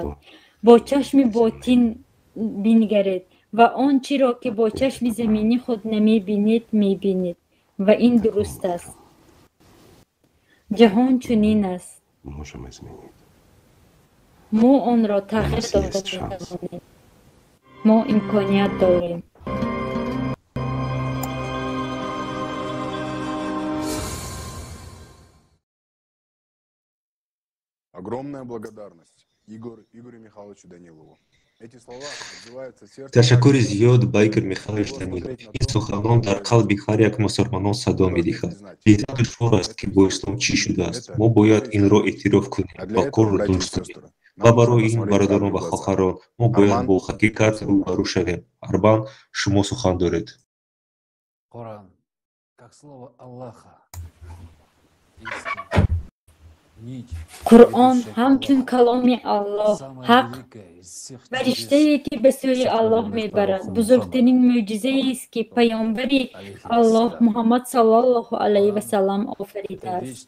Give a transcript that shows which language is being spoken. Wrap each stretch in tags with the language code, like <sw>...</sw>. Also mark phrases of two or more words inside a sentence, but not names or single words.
<tg>бо чашми ботин бингаред ва он чиро ки бо чашми заминӣ худ намебинед, мебинед. ва ин дуруст аст. ҷаҳон чунин аст. мо онро тағйир дода метавонем. мо имконият дорем.</tg> <ru>Огромная благодарность Игорю Михайловичу Данилову. Эти слова отзываются в сердце.</ru> <tg>ташаккури зиёд ба Игор Михайлович Данилов. ин суханон дар қалби ҳар як мусулмонон садо медиҳад. Дидан душвор аст, ки бо ислом чӣ шудааст. мо бояд инро эътироф кунем ва корро дуруст кунем. ва барои ин бародарон ва хоҳарон, мо бояд бо ҳақиқат рӯбарӯ шавем. Арбан, шумо сухан доред.</tg> <ru>Коран, как слово Аллаха,</ru> <fa>قرآن همچون کلام الله حق و رشته‌ای که به سوی الله میبرد. بزرگترین معجزه است که پیامبری الله محمد</fa> <ar>صلی الله علیه و سلم</ar> <fa>آفریده است.</fa>